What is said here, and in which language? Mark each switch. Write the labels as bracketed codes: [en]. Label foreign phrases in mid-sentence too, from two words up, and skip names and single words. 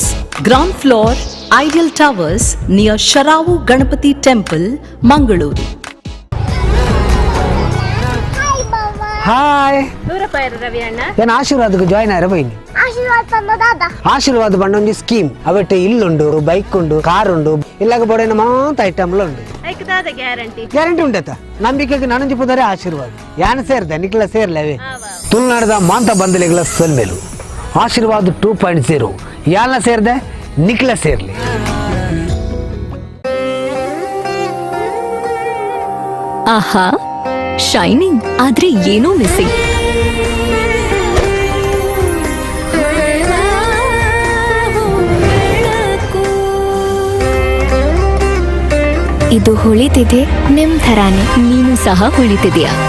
[en] ground floor, Ideal Towers near Sharavu Ganapati Temple, Mangaluru. [tcy] ಹಾಯ್ ಏನು ಆಶೀರ್ವಾದಕ್ಕೆ ಜಾಯ್ನ್ ಆಯ್ರ ಬೈನಿ ಆಶೀರ್ವಾದ ಬಂಡೊಂದು ಸ್ಕೀಮ್ ಅವಟ್ಟೆ ಇಲ್ಲುಂಡು ಬೈಕ್ ಉಂಡು ಕಾರ್ ಉಂಡು ಇಲ್ಲಾಗ ಬೋಡೇನ ಮಾತ ಐಟಮ್ಲ ಉಂಡು ಗ್ಯಾರಂಟಿ ಉಂಟತ್ತ ನಂಬಿಕೆಗೆ ನನಂಜಿ ಪುದರೆ ಆಶೀರ್ವಾದ ಯಾನ ಸೇರ್ದೆ ನಿಕ್ಲ ಸೇರ್ಲವೇ ತುಳುನಾಡದ ಮಾಂತ ಬಂದಲಿಗಳ ಸಲ್ಮೇಲು ಆಶೀರ್ವಾದ 2.0 ಯಾನ ಸೇರ್ದೆ ನಿಕ್ಲ ಸೇರ್ಲಿ [kn] ಆಹಾ ಶೈನಿಂಗ್ ಆದ್ರೆ ಏನೋ ಮಿಸ್ಸಿಂಗ್. ಇದು ಹೊಳಿತಿದೆ ನಿಮ್ ಥರಾನೆ. ನೀನು ಸಹ ಹೊಳಿತಿದೆಯಾ?